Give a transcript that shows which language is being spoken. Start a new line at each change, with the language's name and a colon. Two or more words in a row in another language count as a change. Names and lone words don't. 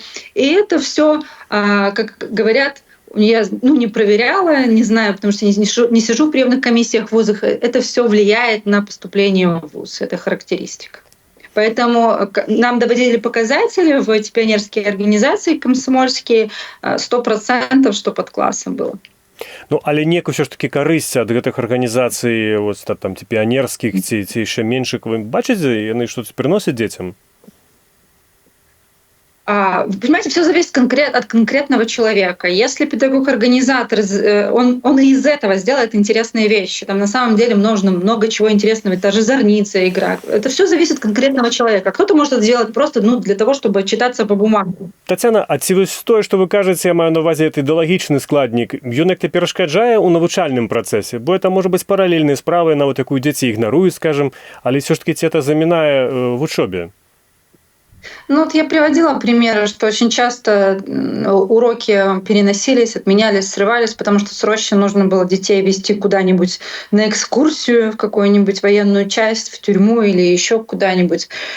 Russian: И это все, как говорят, я не проверяла, не знаю, потому что не сижу в приемных комиссиях в вузах. Это все влияет на поступление в вуз, это характеристика. Поэтому нам доводили показатели в эти пионерские организации комсомольские 100%, что под классом было.
Belarusian: Ну, але некую
Russian: все ж таки
Belarusian: карысць ад гэтых арганізацый, вот, там, ці піянерскіх, ці яшчэ меншых, вы бачыце, яны што-то прыносяць дзецям?
Russian: Вы понимаете, все зависит от конкретного человека. Если педагог-организатор, он из этого сделает интересные вещи. Там на самом деле нужно много чего интересного. Та же зорница игра. Это все зависит от конкретного человека. Кто-то может это сделать просто для того, чтобы читаться по бумаге.
Belarusian: Тацяна, а ці вось тое, што вы кажаце, я маю на увазе это ідэалагічны складнік, ён як-то перашкаджае ў навучальным працэсе? Бо это можа быць паралельнай справай, нават якую дзеці ігнаруюць, скажем, але
Russian: все ж таки
Belarusian: ці это замінае в вучобе?
Russian: Ну вот я приводила примеры, что очень часто уроки переносились, отменялись, срывались, потому что срочно нужно было детей везти куда-нибудь на экскурсию в какую-нибудь военную часть, в тюрьму или еще куда-нибудь.